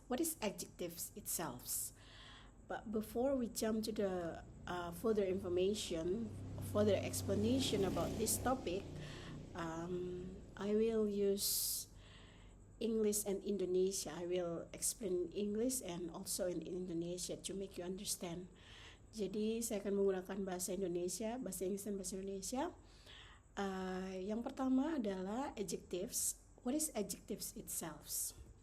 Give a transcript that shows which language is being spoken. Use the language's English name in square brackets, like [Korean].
[English] What is adjectives itself? But before we jump to the further information, further explanation about this topic, I will use English and Indonesia. I will explain English and also in Indonesia to make you understand. [Indonesian] Jadi saya akan menggunakan bahasa Indonesia, bahasa Inggris dan bahasa Indonesia. Yang pertama adalah adjectives. [English] What is adjectives itself?